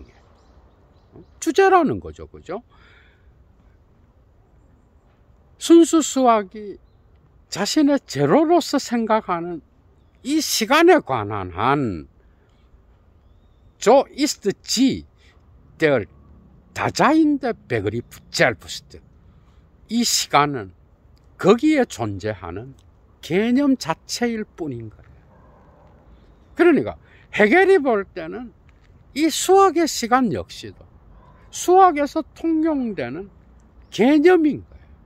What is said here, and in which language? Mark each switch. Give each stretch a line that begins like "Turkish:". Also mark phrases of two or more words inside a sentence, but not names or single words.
Korean: 주제라는 거죠, 그죠? 순수 수학이 자신의 재료로서 생각하는 이 시간에 관한 한
German: So ist sie der daseinde Begriff selbst.
Korean: 이 시간은 거기에 존재하는 개념 자체일 뿐인 거예요. 그러니까 헤겔이 볼 때는 이 수학의 시간 역시도 수학에서 통용되는 개념인 거예요.